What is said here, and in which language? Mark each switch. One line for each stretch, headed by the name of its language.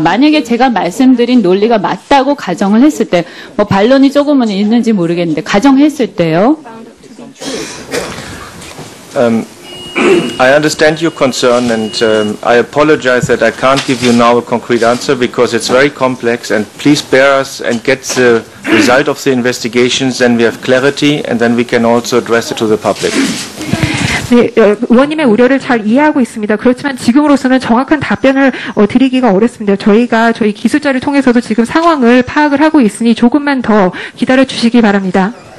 Korean: 만약에 제가 말씀드린 논리가 맞다고 가정을 했을 때, 뭐 반론이 조금은 있는지 모르겠는데 가정했을 때요.
English: I understand your concern, and I apologize that I can't give you now a concrete answer because it's very complex, and please bear us and get the result of the investigations, then we have clarity, and then we can also address it to the public.
Korean: 네, 의원님의 우려를 잘 이해하고 있습니다. 그렇지만 지금으로서는 정확한 답변을 드리기가 어렵습니다. 저희가 저희 기술자를 통해서도 지금 상황을 파악을 하고 있으니 조금만 더 기다려 주시기 바랍니다.